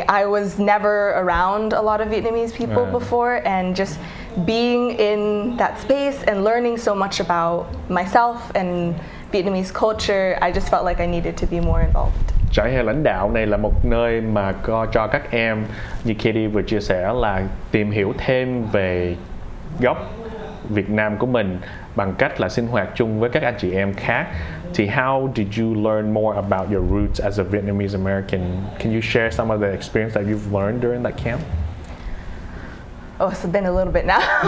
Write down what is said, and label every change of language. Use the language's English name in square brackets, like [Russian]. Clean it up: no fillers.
[English] I was never around a lot of Vietnamese people before, and just being in that space and learning so much about myself and Vietnamese culture, I just felt like I needed to be more involved. [Vietnamese] Trại hè lãnh đạo này là một nơi mà cho các em như Katie vừa chia sẻ là tìm hiểu thêm về gốc Việt Nam của mình bằng cách là sinh hoạt chung với các anh chị em khác. [English] Thì how did you learn more about your roots as a Vietnamese American? Can you share some of the experience that you've learned during that camp? Oh, it's been a little bit now.